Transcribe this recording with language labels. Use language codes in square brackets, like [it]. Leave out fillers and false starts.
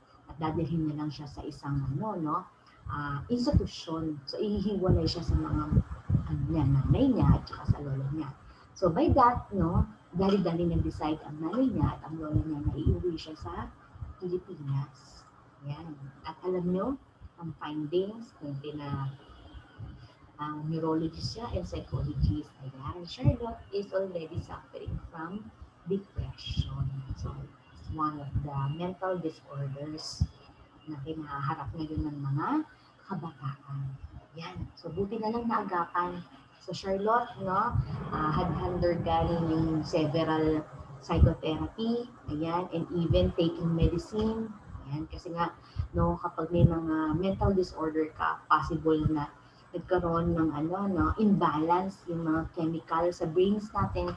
[tl] At dadalhin na lang siya sa isang ano, no? Institusyon. So, ihihiwalay siya sa mga ano niya, nanay niya at saka sa lola niya. [en] So, by that, [tl] no, dali-dali nag-decide ang nanay niya at ang lola niya na iuwi siya sa Pilipinas. Yan. At alam nyo, [en] ang findings, kung neurologist siya and psychologist, ayan, Charlotte is already suffering from depression. So, it's one of the mental disorders [tl] na kinaharap ngayon ng mga kabataan. [en] Yan. [tl] So, buti na lang naagapan. [en] So, Charlotte, no, had undergone yung several psychotherapy, ayan, and even taking medicine. [tl] Ayan, kasi nga, no, kapag may mga mental disorder ka, possible na nagkaroon ng ano, no, imbalance yung mga chemical sa brains natin.